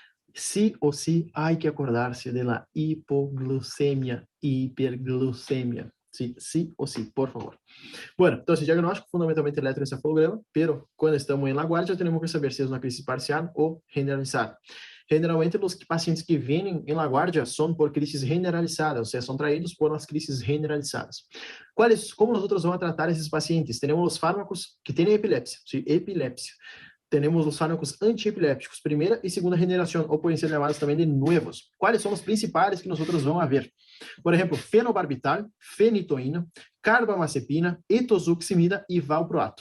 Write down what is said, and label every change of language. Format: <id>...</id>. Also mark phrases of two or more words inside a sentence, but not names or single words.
<es>Sí o sí hay que acordarse de la hipoglucemia, hiperglucemia. Sí, sí o sí, por favor. Bueno, entonces diagnóstico fundamentalmente electroencefalograma, pero cuando estamos en la guardia tenemos que saber si es una crisis parcial o generalizada.</es> <pt>Generalmente, os pacientes que vêm em</pt> <es>la guardia</es> <pt>são por crises generalizadas, ou seja, são traídos por as crises generalizadas. Como nós vamos tratar esses pacientes? Temos os fármacos que têm epilepsia, sim, epilepsia. Temos os fármacos antiepilépticos, primeira e segunda geração, ou podem ser chamados também de novos. Quais são os principais que nós vamos ver? Por exemplo, fenobarbital, fenitoína, carbamazepina, etosuximida e valproato.</pt>